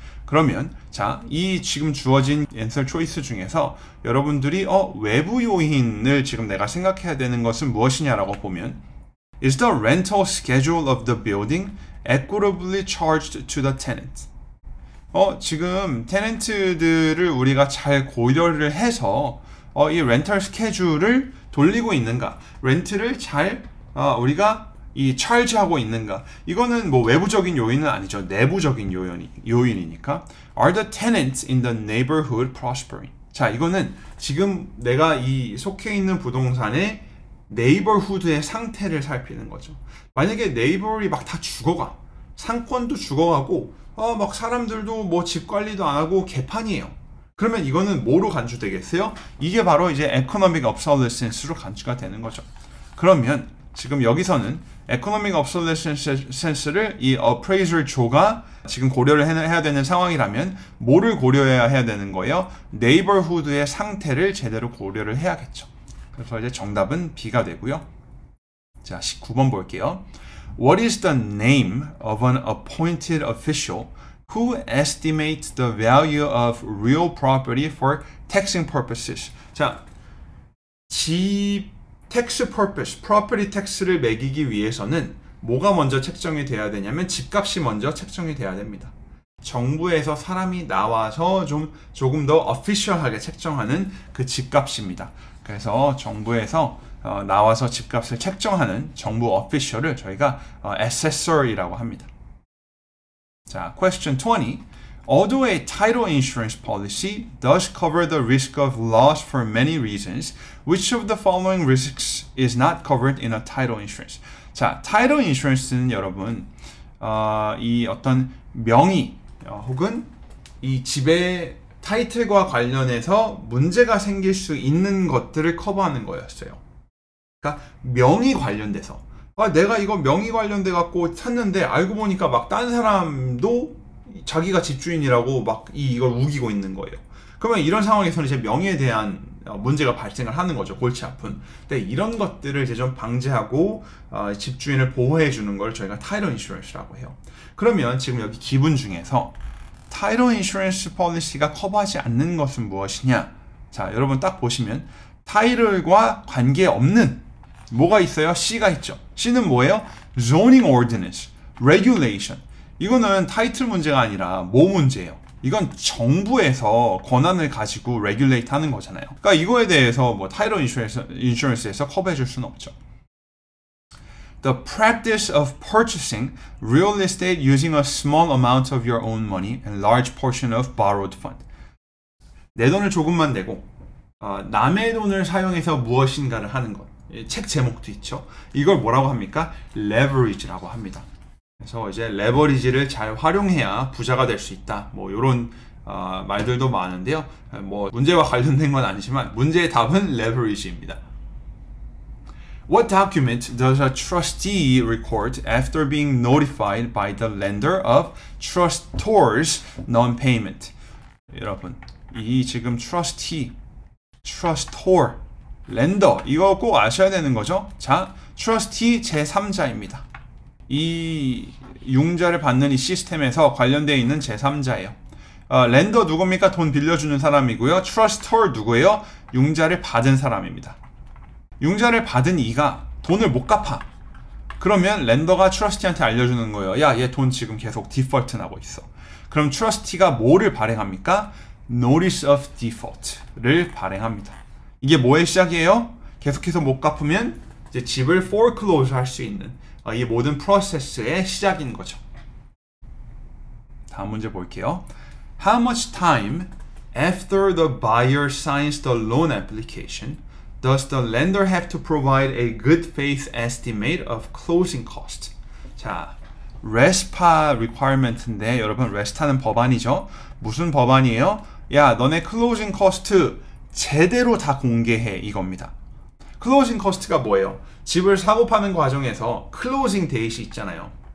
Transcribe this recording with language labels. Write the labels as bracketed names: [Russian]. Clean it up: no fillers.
[Korean] 그러면 자, 이 지금 주어진 answer choice 중에서 여러분들이 외부 요인을 지금 내가 생각해야 되는 것은 무엇이냐라고 보면 [English] Is the rental schedule of the building equitably charged to the tenant? [Korean] 지금 테넌트들을 우리가 잘 고려를 해서 이 렌털 스케줄을 돌리고 있는가? 렌트를 잘 우리가 이 charge하고 있는가? 이거는 뭐 외부적인 요인은 아니죠. 내부적인 요인이니까. [English] Are the tenants in the neighborhood prospering? [Korean] 자, 이거는 지금 내가 이 속해 있는 부동산의 네이버후드의 상태를 살피는 거죠. 만약에 네이버들이 막 다 죽어가. 상권도 죽어가고 막 사람들도 뭐 집 관리도 안 하고 개판이에요. 그러면 이거는 뭐로 간주되겠어요? 이게 바로 이제 economic obsolescence로 간주가 되는 거죠. 그러면 지금 여기서는 economic obsolescence를 이 appraiser 조가 지금 고려를 해야 되는 상황이라면 뭐를 고려해야 되는 거예요? neighborhood의 상태를 제대로 고려를 해야겠죠. 그래서 이제 정답은 B가 되고요. 자, 19번 볼게요. [English] What is the name of an appointed official who estimates the value of real property for taxing purposes? [Korean] 자, 집 tax purpose, property tax를 매기기 위해서는 뭐가 먼저 책정이 돼야 되냐면 집값이 먼저 책정이 돼야 됩니다. 정부에서 사람이 나와서 조금 더 official하게 책정하는 그 집값입니다. 그래서 정부에서 나와서 집값을 책정하는 정부 official을 저희가 assessor이라고 합니다. 자, question 20. [English] Although a title insurance policy does cover the risk of loss for many reasons, which of the following risks is not covered in a title insurance? [Korean] 자, title insurance는 여러분 이 어떤 명의 혹은 이 집의 타이틀과 관련해서 문제가 생길 수 있는 것들을 커버하는 거였어요. 그러니까 명의 관련돼서 내가 이거 명의 관련돼 갖고 샀는데 알고 보니까 막 딴 사람도 자기가 집주인이라고 막 이걸 우기고 있는 거예요. 그러면 이런 상황에서는 이제 명의에 대한 문제가 발생을 하는 거죠. 골치 아픈. 근데 이런 것들을 이제 좀 방지하고 집주인을 보호해 주는 걸 저희가 타이틀 인슈런스라고 해요. 그러면 지금 여기 기분 중에서 타이틀 인슈런스 폴리시가 커버하지 않는 것은 무엇이냐? 자, 여러분 딱 보시면 타이틀과 관계없는 뭐가 있어요? C가 있죠. C는 뭐예요? zoning ordinance, regulation. 이거는 타이틀 문제가 아니라 뭐 문제예요? 이건 정부에서 권한을 가지고 regulate 하는 거잖아요. 그러니까 이거에 대해서 뭐 타이틀 인슈런스에서 커버해 줄 수는 없죠. [English] The practice of purchasing real estate using a small amount of your own money and large portion of borrowed fund. [Korean] 내 돈을 조금만 내고 남의 돈을 사용해서 무엇인가를 하는 것. 책 제목도 있죠. 이걸 뭐라고 합니까? leverage라고 합니다. 그래서 이제 레버리지를 잘 활용해야 부자가 될 수 있다. 뭐 이런 말들도 많은데요. 뭐 문제와 관련된 건 아니지만 문제의 답은 leverage입니다. [English] What document does a trustee record after being notified by the lender of trustor's non-payment? [Korean] 여러분, 이 지금 trustee, trustor, 렌더 이거 꼭 아셔야 되는 거죠. 자, trustee 제3자입니다. 이 융자를 받는 이 시스템에서 관련되어 있는 제3자예요. 렌더 누굽니까? 돈 빌려주는 사람이고요. 트러스터 누구예요? 융자를 받은 사람입니다. 융자를 받은 이가 돈을 못 갚아. 그러면 렌더가 트러스티한테 알려주는 거예요. 야, 얘 돈 지금 계속 디폴트 나고 있어. 그럼 트러스티가 뭐를 발행합니까? Notice of Default를 발행합니다. 이게 뭐의 시작이에요? 계속해서 못 갚으면 이제 집을 foreclose 할 수 있는 이 모든 프로세스의 시작인 거죠. 다음 문제 볼게요. [English] How much time after the buyer signs the loan application does the lender have to provide a good faith estimate of closing cost? [Korean] 자, RESPA requirement인데 여러분 RESPA는 법안이죠. 무슨 법안이에요? 야, 너네 closing cost 제대로 다 공개해 이겁니다. 클로징 커스트가 뭐예요? 집을 사고 파는 과정에서 클로징 데이트 있잖아요.